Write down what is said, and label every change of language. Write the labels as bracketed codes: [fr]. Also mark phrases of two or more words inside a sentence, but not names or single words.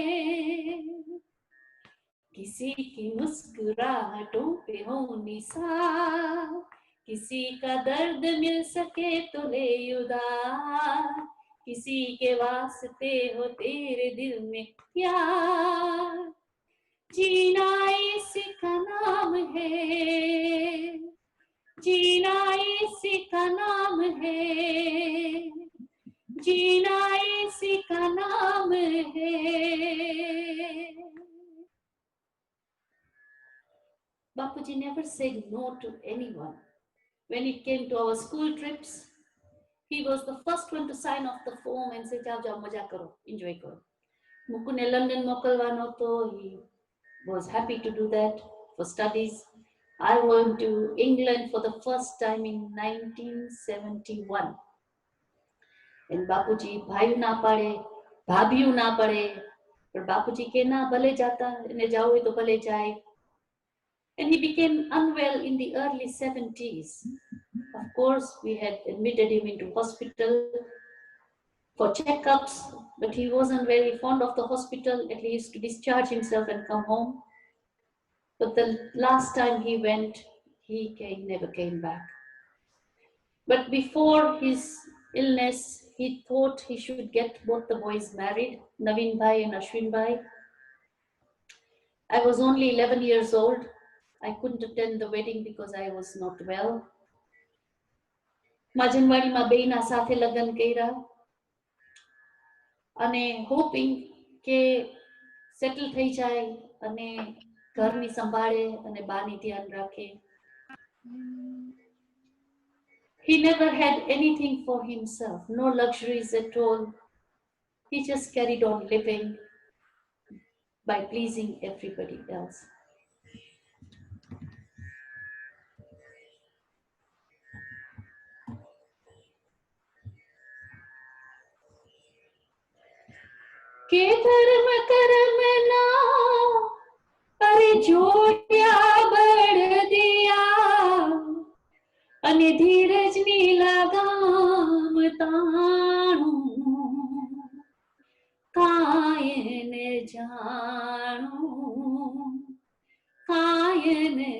[hi] किसी की मुस्कुराहटों पे हो निसार, किसी का दर्द मिल सके तो ले उधार, किसी के वास्ते हो तेरे दिल में प्यार, जीना इसी का नाम है. जीना इसी का नाम है. जीना इसी का नाम है. [en] Bapuji never said no to anyone. When it came to our school trips, he was the first one to sign off the form and say, [hi] "जाओ जाओ, मज़ा करो, enjoy करो." [gu] મુકુને London મોકલવાનો તો, [en] he was happy to do that for studies. I went to England for the first time in 1971. [gu] And બાપુજી ભાયુ ના પડે, ભાભીયુ ના પડે, but બાપુજી કે ના ભલે જાતા, એને જાઓ હૈ તો ભલે જાય. [en] And he became unwell in the early 70s. Of course, we had admitted him into hospital for checkups, but he wasn't very fond of the hospital. At least to discharge himself and come home. But the last time he went, he never came back. But before his illness, he thought he should get both the boys married, Naveen Bhai and Ashwin Bhai. I was only 11 years old. I couldn't attend the wedding because I was not well. [gu] માજનવાડીમાં બેયના સાથે લગ્ન કર્યા અને હોપિંગ કે સેટલ થઈ જાય અને ઘરની સંભાળે અને બાની ધ્યાન રાખે. [en] He never had anything for himself, no luxuries at all. He just carried on living by pleasing everybody else. [gu] કે ધર્મ કર્મ ના અરે જોડ્યા બડ દિયા અને ધીરજ ની લગામ તાણું કાયન જાણું કાયન